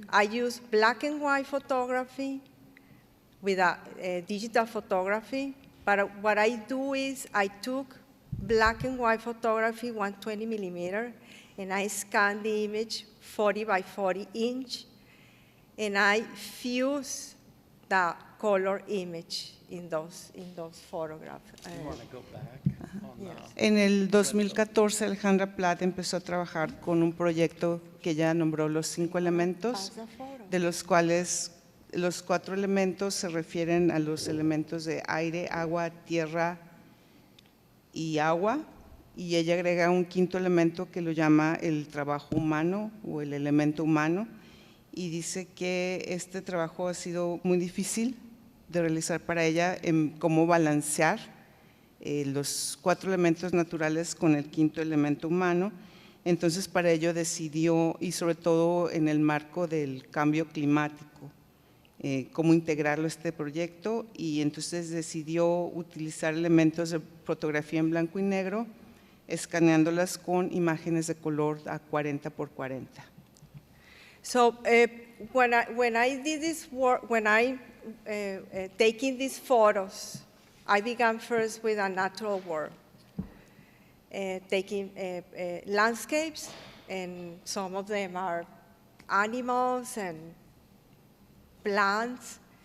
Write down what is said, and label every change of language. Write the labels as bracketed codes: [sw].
[en] I use black and white photography with a digital photography, but what I do is I took black and white photography, 120 millimeter, and I scanned the image 40 by 40 inch, and I fuse the color image in those photographs. You want to go back on Yes. [es] En el 2014, Alejandra Platt empezó a trabajar con un proyecto que ella nombró los 5 elementos, de los cuales los 4 elementos se refieren a los elementos de aire, agua, tierra y agua, y ella agrega un 5º elemento que lo llama el trabajo humano o el elemento humano, y dice que este trabajo ha sido muy difícil de realizar para ella, en cómo balancear los 4 elementos naturales con el 5º elemento humano, Entonces, para ello decidió, y sobre todo en el marco del cambio climático, cómo integrarlo a este proyecto, y entonces decidió utilizar elementos de fotografía en blanco y negro, escaneándolas con imágenes de color a 40 por 40. [en] So when I did this work, when I taking these photos, I began first with a natural world, taking landscapes, and some of them are animals and plants.